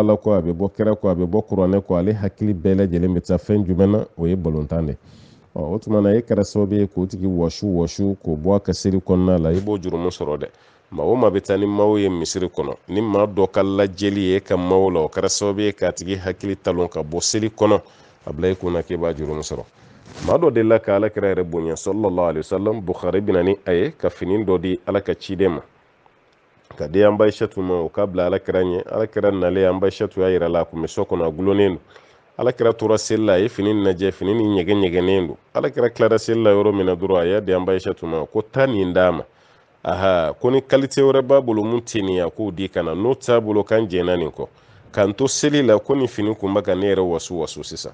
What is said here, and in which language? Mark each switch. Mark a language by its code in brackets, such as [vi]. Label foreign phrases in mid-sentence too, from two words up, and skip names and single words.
[bm] ala kɔ a bɛ bɔ kɛra kɔ a bɛ bɔ kuranɛ kɔ ale hakili bɛɛ lajɛlen bɛ taa fɛn jumɛn na o ye balontan de o tuma na e kɛra sababu ye k'o tigi wɔsu k'o bɔ a ka seli kɔnɔna la i b'o jurumu sɔrɔ dɛ maa o maa bɛ taa ni maaw ye misiri kɔnɔ ni maa dɔ ka lajɛli ye e ka maaw la o kɛra sababu ye k'a tigi hakili talon ka bɔ seli kɔnɔ a bila i kunna k'e b'a jurumu sɔrɔ maa dɔ de la ka alakira yɛrɛ bonya [ar] صلى الله عليه وسلم [bm] Bukhari bɛ na ni a ye ka fini dɔ di ala ka ciden ma ka di an Aishatu ma o ka bila alakira ɲɛ alakira nalen an Aishatu y'a yira la a kun bɛ so kɔnɔ a gulonnen don alakira tora seli la a ye fini lajɛ fini ni ɲɛgɛnen don alakira tilara seli la yɔrɔ min na dɔrɔn a y'a di an Aishatu ma ko taa nin d'a ma aha ko ni qualité wɛrɛ b'a bolo mun tɛ nin ye a k'o di ka na n'o t'a bolo kan jɛnna nin kɔ k'an to seli la ko nin fini kun bɛ ka ne yɛrɛ wasu sisan